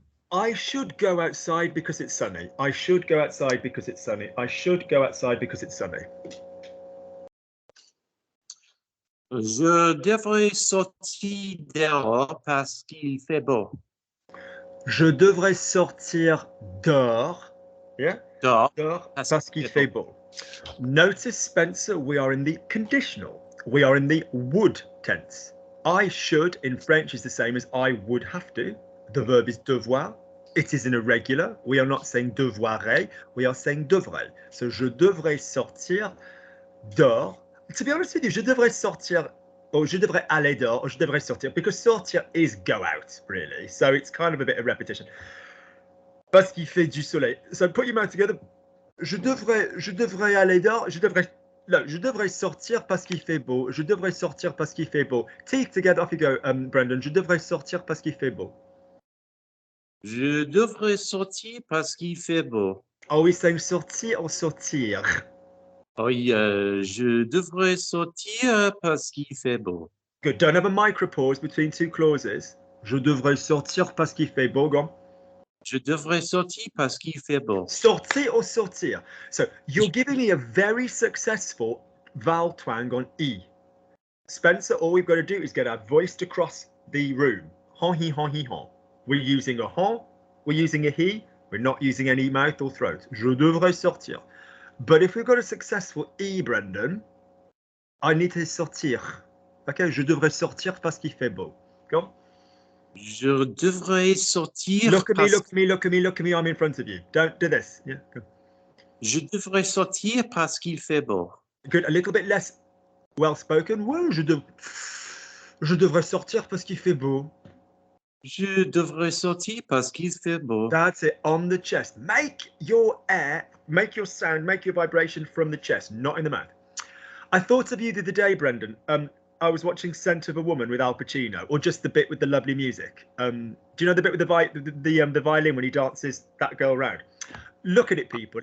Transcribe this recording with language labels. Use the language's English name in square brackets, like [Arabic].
[English] I should go outside because it's sunny. I should go outside because it's sunny. I should go outside because it's sunny. [French] Je devrais sortir dehors parce qu'il fait beau. Je devrais sortir dehors. [English] Yeah? [French] Dehors parce qu'il fait beau. [English] Notice, Spencer, we are in the conditional. We are in the would tense. I should in French is the same as I would have to. The verb is devoir. It is an irregular. We are not saying devoirais. We are saying devrais. [French] So je devrais sortir dehors. [English] To be honest with you, [French] je devrais sortir, [English] or [French] je devrais aller dehors, [English] or je devrais sortir, because sortir is go out, really. So it's kind of a bit of repetition. [French] Parce qu'il fait du soleil. [English] So put your mouth together. [French] Je devrais aller dehors. Je devrais sortir parce qu'il fait beau. Je devrais sortir parce qu'il fait beau. [English] Teeth together, off you go, Brendan. [French] Je devrais sortir parce qu'il fait beau. Je devrais sortir parce qu'il fait beau. [English] Are we saying sortir or sortir? [French] Oui, je devrais sortir parce qu'il fait beau. [English] Good. Don't have a micropause between two clauses. [French] Je devrais sortir parce qu'il fait beau. [English] Go on. [French] Je devrais sortir parce qu'il fait beau. [English] Sortir or sortir. So you're giving me a very successful vowel twang on E. Spencer, all we've got to do is get our voice to cross the room. Hon, he, hon, he, hon. We're using a hon, we're using a he, we're not using any mouth or throat. [French] Je devrais sortir. [English] But if we've got a successful E, Brendan, I need to sortir. [French] Okay, je devrais sortir parce qu'il fait beau. [English] Go on. [French] Je devrais sortir. [English] Look at me, look at me, look at me, look at me. I'm in front of you. Don't do this. Yeah. Go. [French] Je devrais sortir parce qu'il fait beau. [English] Good. A little bit less well spoken. [French] Ouais, je devrais sortir parce qu'il fait beau. Je devrais sortir parce qu'il fait beau. [English] That's it, on the chest. Make your air, make your sound, make your vibration from the chest, not in the mouth. I thought of you the other day, Brendan. I was watching Scent of a Woman with Al Pacino, or just the bit with the lovely music. Do you know the bit with the violin when he dances that girl round? Look at it, people.